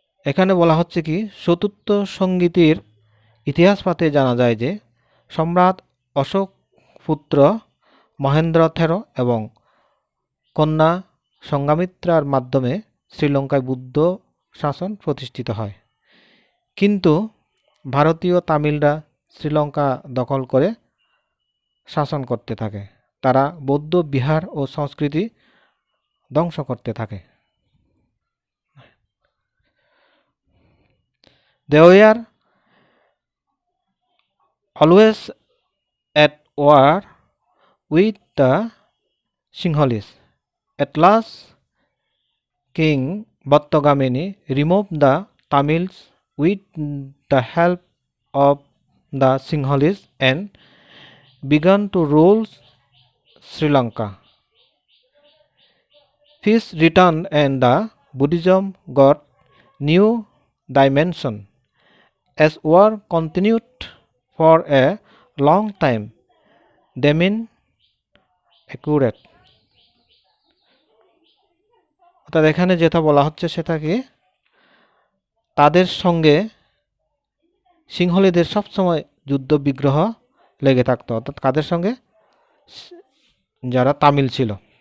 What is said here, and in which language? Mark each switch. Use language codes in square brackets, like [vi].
[bn] এখানে বলা হচ্ছে কি, চতুর্থ সঙ্গীতের ইতিহাস পাতে জানা যায় যে সম্রাট অশোক পুত্র মহেন্দ্র থেরো এবং কন্যা সংঘামিত্রার মাধ্যমে শ্রীলঙ্কায় বুদ্ধ শাসন প্রতিষ্ঠিত হয়। কিন্তু ভারতীয় তামিলরা শ্রীলঙ্কা দখল করে শাসন করতে থাকে। তারা বৌদ্ধ বিহার ও সংস্কৃতি ধ্বংস করতে থাকে। [en] They were always at war with the Sinhalese. At last, King Battogamini removed the Tamils with the help of the Sinhalese and began to rule Sri Lanka. Peace returned and the Buddhism got new dimension. As war continued for a long time, Demin accurate. [bn] অর্থাৎ এখানে যেটা বলা হচ্ছে সেটা কি, তাদের সঙ্গে সিংহলীদের সবসময় যুদ্ধ বিগ্রহ লেগে থাকতো। অর্থাৎ কাদের সঙ্গে? যারা তামিল ছিল।